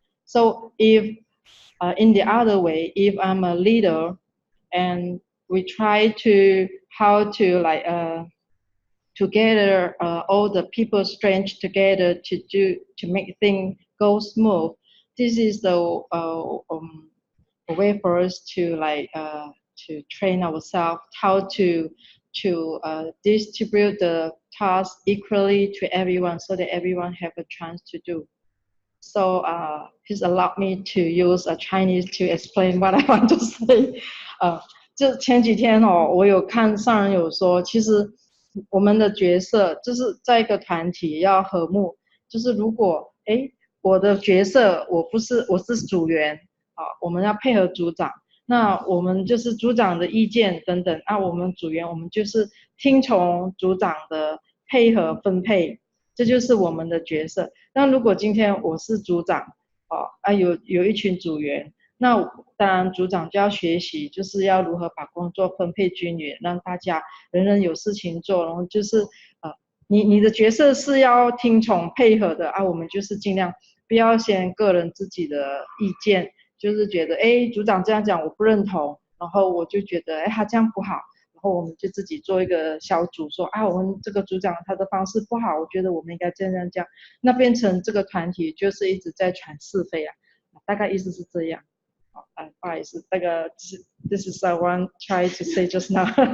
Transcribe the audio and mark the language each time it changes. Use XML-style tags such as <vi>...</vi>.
<en>So if in the other way, if I'm a leader and we try to how to like together all the people's strength together to make things go smooth, this is the way for us to like to train ourselves how to distribute the task equally to everyone so that everyone have a chance to do. So please allow me to use a Chinese to explain what I want to say.</en> <zh>就前几天我有看上人有说，其实我们的角色就是在一个团体要和睦，就是如果我的角色我是组员我们要配合组长，那我们就是组长的意见等等，我们组员我们就是听从组长的配合分配，这就是我们的角色。那如果今天我是组长有一群组员，那当然组长就要学习，就是要如何把工作分配均匀，让大家人人有事情做，然后就是你的角色是要听从配合的我们就是尽量不要先个人自己的意见，就是觉得组长这样讲我不认同，然后我就觉得他这样不好，然后我们就自己做一个小组说我们这个组长他的方式不好，我觉得我们应该这样，那变成这个团体就是一直在传是非大概意思是这样。不好意思，那个</zh> <en>this is I want try to say just now.</en>